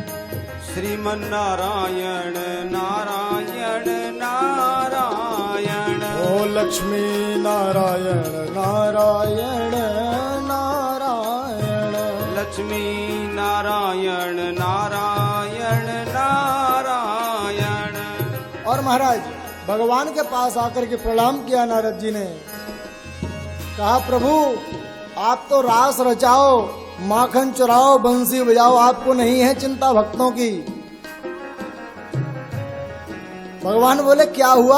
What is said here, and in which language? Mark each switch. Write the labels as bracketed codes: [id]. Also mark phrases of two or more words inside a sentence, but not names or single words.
[hi] श्रीमन्नारायण नारायण नारायण, ओ लक्ष्मी नारायण नारायण नारायण, लक्ष्मी नारायण नारायण नारायण। और महाराज भगवान के पास आकर के प्रणाम किया नारद जी ने। कहा प्रभु आप तो रास रचाओ, माखन चुराओ, बंसी बजाओ, आपको नहीं है चिंता भक्तों की। भगवान बोले क्या हुआ?